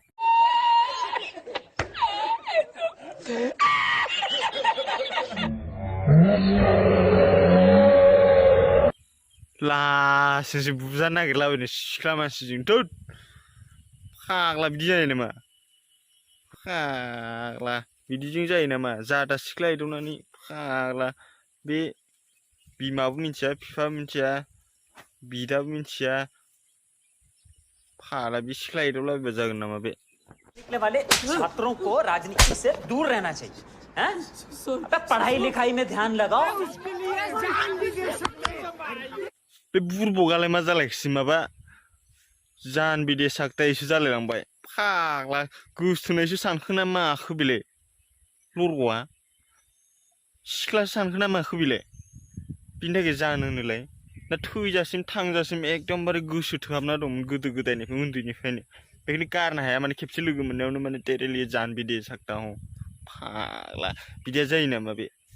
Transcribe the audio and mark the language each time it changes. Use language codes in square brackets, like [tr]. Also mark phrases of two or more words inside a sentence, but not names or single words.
[brx] लासिंसो बुजानो नागिरलाबायनो सिख्ला मानसिजों थोद फाग्ला बिदि जायो नामा फाग्ला बिदिजों जायो नामा जादा सिख्ला एदावनानै फाग्ला बे बिमाबो मिथिया बिफाबो मिथिया बिदाबो मिथिया फाग्ला बे सिख्ला एदावलाबायबा जागोन नामा बे [hi] निकले वाले छात्रों को राजनीति से दूर रहना चाहिए हैं? अबे पढ़ाई लिखाई में ध्यान लगाओ [brx] बे बुरबगालाय मा जालायखोसै माबा जान बिदे साक्तायसो जालायलांबाय फाग्ला गोसथोनायसो सानखोना माखो बेलाय लरग'आ सिख्लासो सानखोना माखो बेलाय बिनि थाखाय जान होनोलाय दा थैजासिम थांजासिम एकदमबारे गोसो थोहाबना दंमोन गोदो गोदायनिफ्राय उन्दैनिफ्रायनो बेखौनो गारनो हाया माने खेबसे लोगो मोननायावनो माने तेरेलि जान बिदे साक्ता हूं फाग्ला बिदिया जायो नामा बे